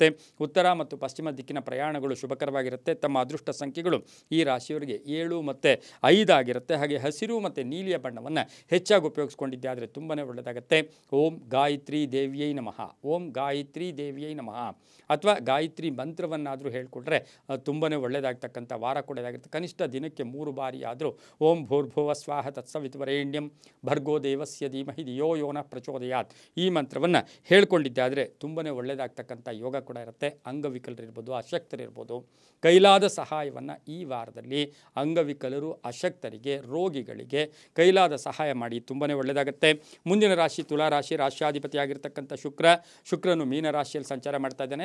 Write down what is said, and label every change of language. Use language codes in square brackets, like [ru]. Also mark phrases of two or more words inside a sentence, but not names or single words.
[kn] ಉತ್ತರ ಮತ್ತು ಪಶ್ಚಿಮ ದಿಕ್ಕಿನ ಪ್ರಯಾಣಗಳು ಶುಭಕರವಾಗಿರುತ್ತೆ. ತಮ್ಮ ಅದೃಷ್ಟ ಸಂಖ್ಯೆಗಳು ಈ ರಾಶಿಯವರಿಗೆ 7 ಮತ್ತು 5 ಆಗಿರುತ್ತೆ. ಹಾಗೆ ಹಸಿರು ಮತ್ತು ನೀಲಿಯ ಬಣ್ಣವನ್ನು ಹೆಚ್ಚಾಗಿ ಉಪಯೋಗಿಸ್ಕೊಂಡಿದ್ದೆ ಆದರೆ ತುಂಬಾ ಒಳ್ಳೆಯದಾಗುತ್ತೆ. [sa] ಓಂ ಗಾಯತ್ರಿ ದೇವಿಯೈ ನಮಃ, ಓಂ ಗಾಯತ್ರಿ ದೇವಿಯೈ ನಮಃ [kn] ಅಥವಾ ಗಾಯತ್ರಿ ಮಂತ್ರವನ್ನಾದರೂ ಹೇಳ್ಕೊಟ್ರೆ ತುಂಬಾ ಒಳ್ಳೆಯದಾಗ್ತಕ್ಕಂಥ ವಾರ ಕೂಡ ಇದಾಗಿರುತ್ತೆ. ಕನಿಷ್ಠ ದಿನಕ್ಕೆ 3 ಬಾರಿ ಆದರೂ [sa] ಓಂ ಭೂರ್ಭುವ ಸ್ವಾಹ ತತ್ಸವಿತುವರೇಣ್ಯಂ ಭರ್ಗೋ ದೇವಸ್ಯ ಧೀಮಹಿ ಧಿಯೋ ಯೋ ನಃ ಪ್ರಚೋದಯಾತ್ [kn] ಈ ಮಂತ್ರವನ್ನು ಹೇಳ್ಕೊಂಡಿದ್ದೆ ಆದರೆ ತುಂಬಾ ಒಳ್ಳೆಯದಾಗ್ತಕ್ಕಂಥ ಯೋಗ ಕೂಡ ಇರುತ್ತೆ. ಅಂಗವಿಕಲರಿರ್ಬೋದು, ಅಶಕ್ತರಿರ್ಬೋದು, ಕೈಲಾದ ಸಹಾಯವನ್ನು ಈ ವಾರದಲ್ಲಿ ಅಂಗವಿಕಲರು, ಅಶಕ್ತರಿಗೆ, ರೋಗಿಗಳಿಗೆ ಕೈಲಾದ ಸಹಾಯ ಮಾಡಿ ತುಂಬಾ ಒಳ್ಳೆಯದಾಗುತ್ತೆ. ಮುಂದಿನ ರಾಶಿ ತುಲಾ ರಾಶಿ. ರಾಶ್ಯಾಧಿಪತಿಯಾಗಿರ್ತಕ್ಕಂಥ ಶುಕ್ರನು ಮೀನರಾಶಿಯಲ್ಲಿ ಸಂಚಾರ ಮಾಡ್ತಾ ಇದ್ದಾನೆ.